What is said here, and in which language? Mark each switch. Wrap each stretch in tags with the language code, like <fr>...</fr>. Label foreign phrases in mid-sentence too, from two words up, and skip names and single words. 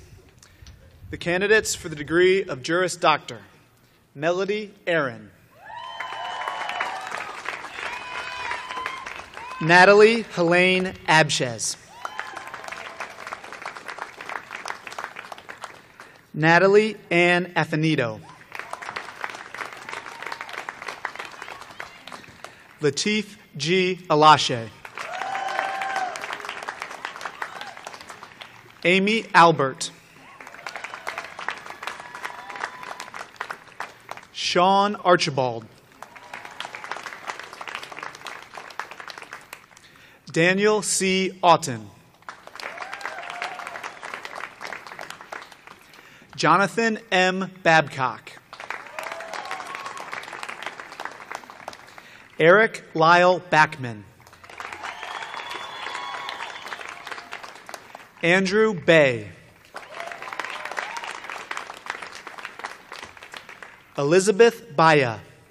<en>The candidates for the degree of Juris Doctor: Melody Aaron, Natalie Helene Abshez, Natalie Ann Afanito, Lateef G. Alashe, Amy Albert, Sean Archibald, Daniel C. Auten, Jonathan M. Babcock, Eric Lyle Backman, Andrew Bay, Elizabeth Baya,</en>